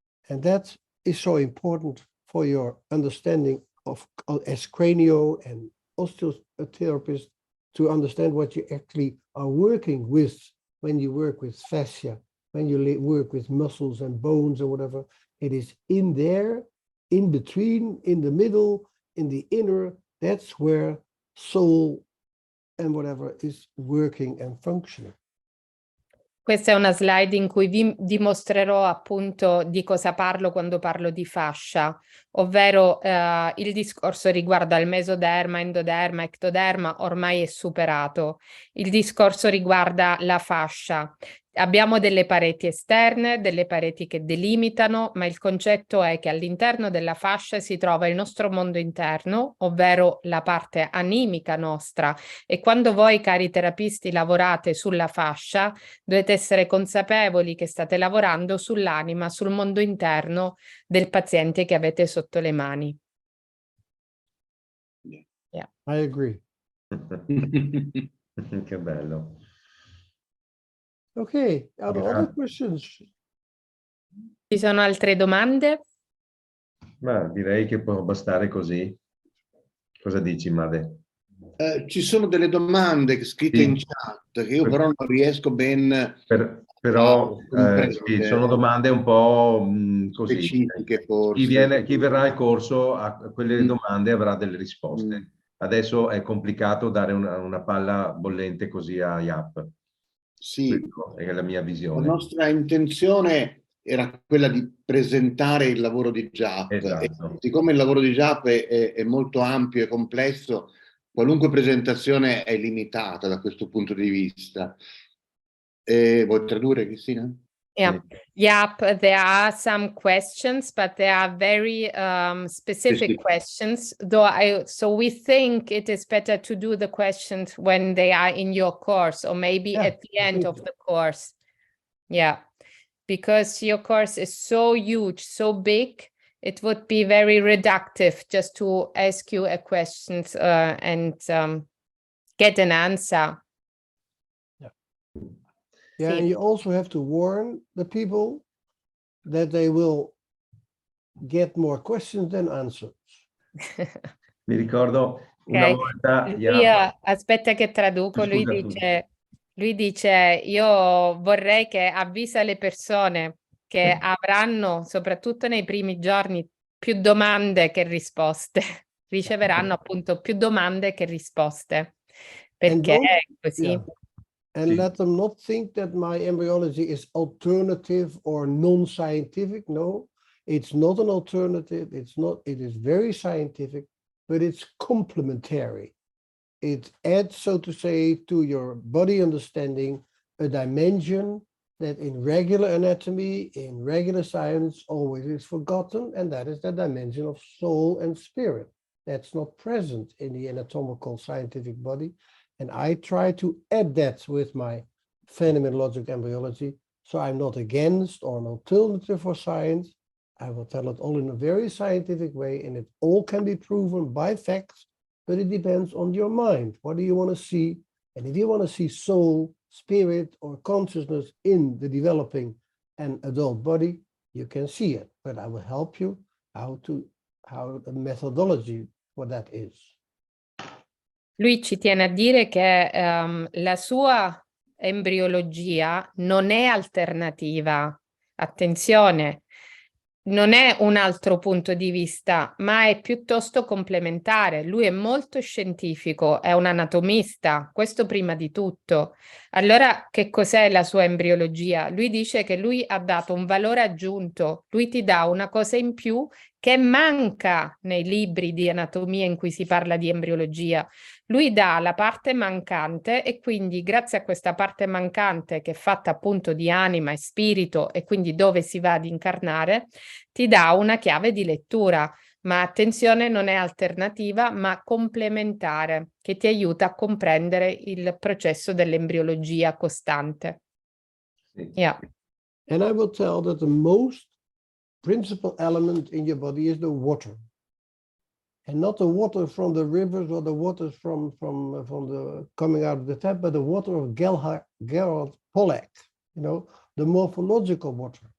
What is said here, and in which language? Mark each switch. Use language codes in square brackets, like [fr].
[en] And that is so important for your understanding of, as cranio and osteotherapist, to understand what you actually are working with when you work with fascia, when you work with muscles and bones or whatever. It is in there, in between, in the middle, in the inner. That's where soul and whatever is working and functioning. [it] Questa è una slide in cui vi dimostrerò appunto di cosa parlo quando parlo di fascia, ovvero il discorso riguarda il mesoderma, endoderma, ectoderma, ormai è superato. Il discorso riguarda la fascia. Abbiamo delle pareti esterne, delle pareti che delimitano, ma il concetto è che all'interno della fascia si trova il nostro mondo interno, ovvero la parte animica nostra. E quando voi, cari terapisti, lavorate sulla fascia, dovete essere consapevoli che state lavorando sull'anima, sul mondo interno del paziente che avete sotto le mani. [en] Yeah. I agree. [it] Che bello. [en] Okay, are there other questions? [it] Ci sono altre domande? Ma direi che può bastare così. Cosa dici, Made? Ci sono delle domande scritte in chat che io però non riesco ben però comprendere. sì, sono domande un po' così. Specifiche, forse. Chi verrà al corso a quelle domande avrà delle risposte. Adesso è complicato dare una palla bollente così a Jaap. Sì, è la mia visione. la nostra intenzione era quella di presentare il lavoro di Jaap. Esatto. E siccome il lavoro di Jaap è molto ampio e complesso, qualunque presentazione è limitata da questo punto di vista. Vuoi tradurre, Cristina? [en] Yeah. Yep, there are some questions, but they are very specific questions. So we think it is better to do the questions when they are in your course, or maybe at the end of the course. Yeah, because your course is so huge, so big, it would be very reductive just to ask you a question and get an answer. Yeah, [it] Sì. [en] and you also have to warn the people that they will get more questions than answers. [it] Mi ricordo una volta... aspetta che traduco, lui dice, io vorrei che avvisa le persone che avranno, soprattutto nei primi giorni, più domande che risposte. Riceveranno appunto più domande che risposte. Perché è così. [en] Yeah. And let them not think that my embryology is alternative or non-scientific. No, it's not an alternative. It's not. It is very scientific, but it's complementary. It adds, so to say, to your body understanding a dimension that in regular anatomy, in regular science, always is forgotten, and that is the dimension of soul and spirit. That's not present in the anatomical scientific body. And I try to add that with my phenomenologic embryology. So I'm not against or an alternative for science. I will tell it all in a very scientific way, and it all can be proven by facts, but it depends on your mind. What do you want to see? And if you want to see soul, spirit, or consciousness in the developing and adult body, you can see it. But I will help you how the methodology for that is. [it] Lui ci tiene a dire che la sua embriologia non è alternativa. Attenzione, non è un altro punto di vista, ma è piuttosto complementare. Lui è molto scientifico, è un anatomista, questo prima di tutto. Allora, che cos'è la sua embriologia? Lui dice che lui ha dato un valore aggiunto, lui ti dà una cosa in più che manca nei libri di anatomia in cui si parla di embriologia. Lui dà la parte mancante e quindi grazie a questa parte mancante che è fatta appunto di anima e spirito e quindi dove si va ad incarnare, ti dà una chiave di lettura, ma attenzione, non è alternativa ma complementare, che ti aiuta a comprendere il processo dell'embriologia costante. [en] Yeah. And I will tell that the most principal element in your body is the water. And not the water from the rivers or the waters from the coming out of the tap, but the water of Gerard Pollack, you know, the morphological water.